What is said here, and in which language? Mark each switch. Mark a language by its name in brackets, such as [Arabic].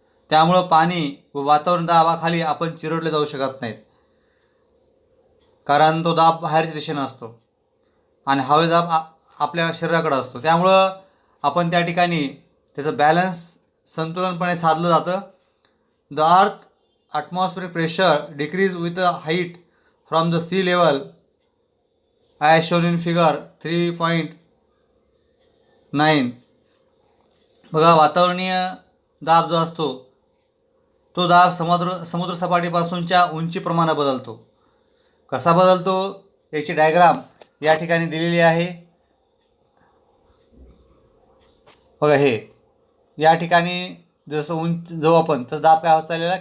[Marathi] त्यामुळं पाणी व वातावरण दाबाखाली आपण चिरडले जाऊ शकत नाहीत, कारण तो दाब बाहेरच्या दिशेनं असतो आणि हवे दाब आपल्या शरीराकडे असतो. त्यामुळं आपण त्या ठिकाणी त्याचं बॅलन्स संतुलनपणे साधलं जातं. [English] The earth atmospheric pressure decreases with the height from the sea level as shown in figure 3.9. [Marathi] बघा, वातावरणीय दाब जो असतो तो दाब समुद्र सपाटीपासूनच्या उंचीप्रमाणे बदलतो. कसा बदलतो याची डायग्राम या ठिकाणी दिलेली आहे. बघा, हे या ठिकाणी जसं उंच जाऊ आपण तसं दाब काय होत चाललेला आहे?